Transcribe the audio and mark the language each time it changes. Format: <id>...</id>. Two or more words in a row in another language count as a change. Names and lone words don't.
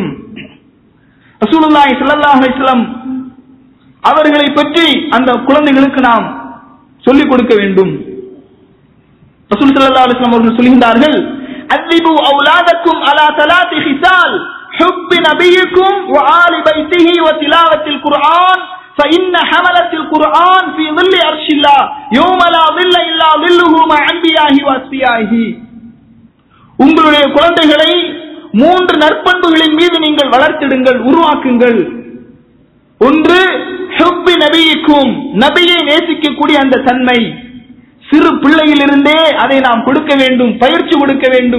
<ar>رسول الله صلى الله عليه وسلم</ar> <ta>அவர்களை பற்றி அந்த குழந்தைகளுக்கு நாம் சொல்லிக் கொடுக்க வேண்டும்.</ta> <ar>رسول صلى الله عليه وسلم</ar> <ta>அவர்கள் சொல்கின்றார்கள்,</ta> <ar>أدبوا أولادكم على ثلاث خصال حب نبيكم وآل بيته وتلاوة القرآن فإن حملة القرآن في ظل عرش الله يوم لا ظل إلا ظله مع أنبيائه وأصفيائه.</ar> <ta>உங்களுடைய குழந்தைகளை 3 நற்பண்புகளின் மீது நீங்கள் வளர்த்திடுங்கள், உருவாக்குங்கள். ஒன்று,</ta> <ar>حب نبيكم,</ar> <ta>நபியை நேசிக்கக்கூடிய அந்த தன்மை. சிறு பிள்ளையிலிருந்தே அதை நாம் கொடுக்க வேண்டும், பயிற்சி கொடுக்க வேண்டும்.</ta>